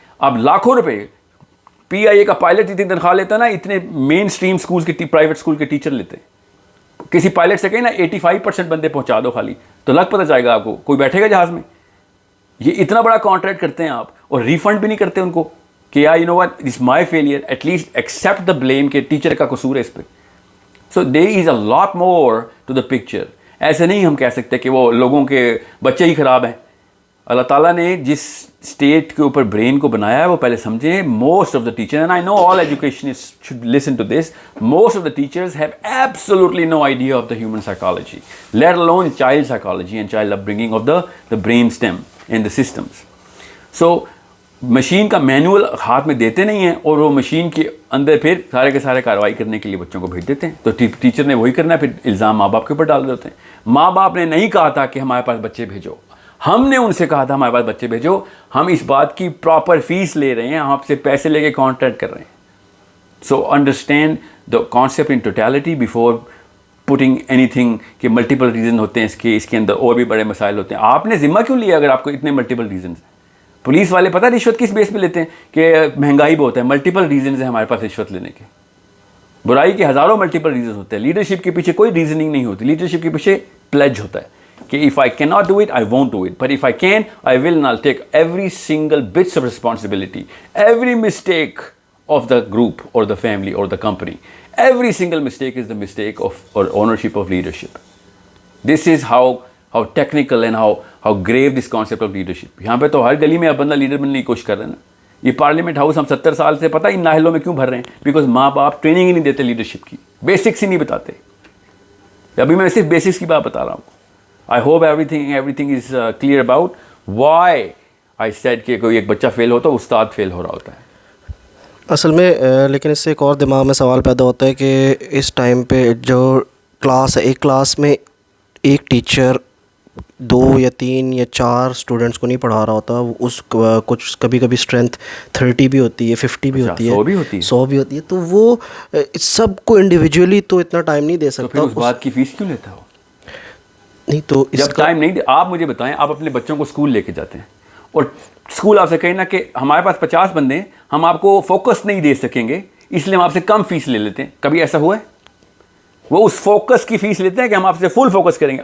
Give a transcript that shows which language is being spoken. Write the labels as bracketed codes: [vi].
[ur] اب لاکھوں روپے پی آئی اے کا پائلٹ اتنی تنخواہ لیتا نا, اتنے مین اسٹریم اسکول کے پرائیویٹ اسکول کے ٹیچر لیتے. کسی پائلٹ سے کہیں نا 85% بندے پہنچا دو خالی, تو لگ پتہ جائے گا آپ کو, کوئی بیٹھے گا جہاز میں. یہ اتنا بڑا کانٹریکٹ کرتے ہیں آپ, اور ریفنڈ بھی نہیں کرتے ان کو کہ یار you know what it's my failure, at least accept the blame کہ ٹیچر کا قصور ہے اس پہ. [en] So there is a lot more to the picture. [ur] ایسے نہیں ہم کہہ سکتے کہ وہ لوگوں کے بچے ہی خراب ہیں. اللہ تعالیٰ نے جس اسٹیٹ کے اوپر برین کو بنایا ہے وہ پہلے سمجھیں. [en] Most of the teacher, and I know all educationist should listen to this, most of the teachers have absolutely no idea of the human psychology, let alone child psychology and child upbringing of the brain stem in the systems. [ur] So machine کا manual ہاتھ میں دیتے نہیں ہیں, اور وہ machine کے اندر پھر سارے کے سارے کارروائی کرنے کے لیے بچوں کو بھیج دیتے ہیں. تو ٹیچر نے وہی کرنا ہے, پھر الزام ماں باپ کے اوپر ڈال دیتے ہیں. ماں باپ نے نہیں کہا تھا کہ ہمارے پاس بچے بھیجو, ہم نے ان سے کہا تھا ہمارے پاس بچے بھیجو. ہم اس بات کی پراپر فیس لے رہے ہیں, ہم آپ سے پیسے لے کے کانٹریکٹ کر رہے ہیں. So understand the concept in totality before putting any thing کہ ملٹیپل ریزن ہوتے ہیں اس کے اندر اور بھی بڑے مسائل ہوتے ہیں. آپ نے ذمہ کیوں لیا اگر آپ کو اتنے ملٹیپل ریزنز ہیں؟ پولیس والے پتہ رشوت کس بیس پہ لیتے ہیں کہ مہنگائی بہت ہے. ملٹیپل ریزنز ہیں ہمارے پاس رشوت لینے کے. برائی کے ہزاروں ملٹیپل ریزنز ہوتے ہیں. لیڈرشپ کے پیچھے کوئی ریزننگ نہیں ہوتی. لیڈرشپ کے پیچھے پلیج ہوتا ہے کہ if I cannot do it, I won't do it. [en] But if I can, I will not take every single bits of responsibility. Every mistake of the group or the family or the company. Every single mistake is the mistake of or ownership of leadership. This is how technical and how grave this concept of leadership. [ur] یہاں پہ تو ہر گلی میں اب بندہ leader بننے کی کوشش کر رہے ہیں نا. یہ پارلیمنٹ ہاؤس ہم 70 سال سے پتہ ان ناہلوں میں کیوں بھر رہے ہیں؟ بیکاز ماں باپ ٹریننگ ہی نہیں دیتے لیڈرشپ کی, بیسکس ہی نہیں بتاتے. ابھی میں صرف بیسکس کی بات بتا رہا ہوں. I hope everything is clear about why I said کہ کوئی ایک بچہ فیل ہوتا ہے, استاد فیل ہو رہا ہوتا ہے. اصل میں لیکن اس سے ایک اور دماغ میں سوال پیدا ہوتا ہے کہ اس ٹائم پہ جو کلاس ہے, ایک کلاس میں ایک ٹیچر 2 یا 3 یا 4 اسٹوڈنٹس کو نہیں پڑھا رہا ہوتا. اس کچھ کبھی اسٹرینتھ 30 بھی ہوتی ہے, 50 بھی ہوتی ہے, 100 بھی ہوتی ہے. تو وہ سب کو انڈیویجولی تو اتنا ٹائم نہیں دے سکتا. اس بات کی فیس کیوں لیتا ہو؟ نہیں تو جب ٹائم نہیں آپ مجھے بتائیں, آپ اپنے بچوں کو اسکول لے کے جاتے ہیں اور اسکول آپ سے کہیں نا کہ ہمارے پاس 50 بندے ہیں, ہم آپ کو فوکس نہیں دے سکیں گے اس لیے ہم آپ سے کم فیس لے لیتے ہیں. کبھی ایسا ہوا ہے؟ وہ اس فوکس کی فیس لیتے ہیں کہ ہم آپ سے فل فوکس کریں گے.